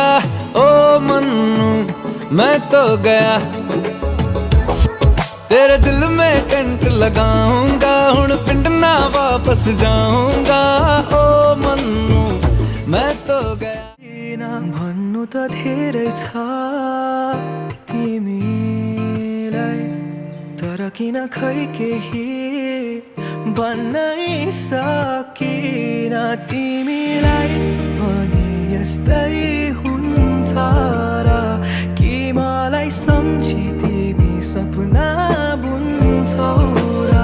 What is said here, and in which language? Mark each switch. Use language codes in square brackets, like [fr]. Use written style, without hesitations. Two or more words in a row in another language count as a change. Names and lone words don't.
[hi] ओ मन्नू मैं तो गया तेरे दिल में कंट लगाऊंगा। हुण पिंड ना वापस जाऊंगा। ओ मन्नू मैं तो गया। [ne] भन्नु त धेरै छ तिमीलाई, तर किन खै केही भन्नै सकिन। तिमीलाई पनि यस्तै हुन्छ र कि मलाई सम्झी तिमी सपना बुन्छौ र।